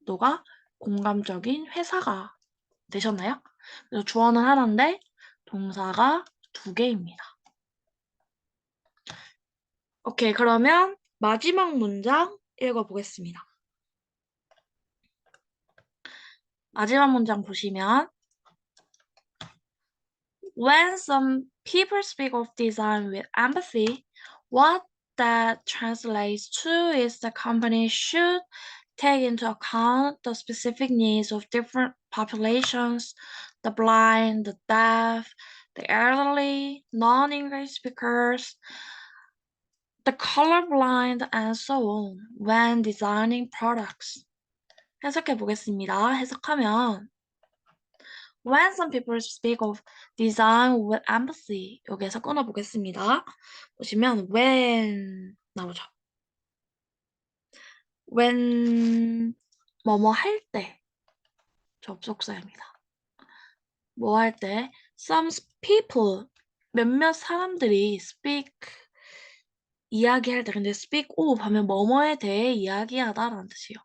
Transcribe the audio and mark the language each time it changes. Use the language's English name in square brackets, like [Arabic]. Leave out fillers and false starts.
[Korean] 너가 공감적인 회사가 되셨나요? 그래서 주어는 하나인데 동사가 두 개입니다. 오케이, 그러면 마지막 문장 읽어보겠습니다. 마지막 문장 보시면 [English] When some people speak of design with empathy, what that translates to is the company should take into account the specific needs of different populations, the blind, the deaf, the elderly, non-English speakers, the colorblind, and so on, when designing products. [Korean] 해석해 보겠습니다. 해석하면 [English] When some people speak of design with empathy, [Korean] 여기에서 끊어보겠습니다. 보시면 when 나오죠. when 뭐뭐 할 때 접속사입니다. 뭐 할 때 [English] some people [Korean] 몇몇 사람들이 speak 이야기할 때 근데 [English] speak of [Korean] 하면 뭐뭐에 대해 이야기하다라는 뜻이에요.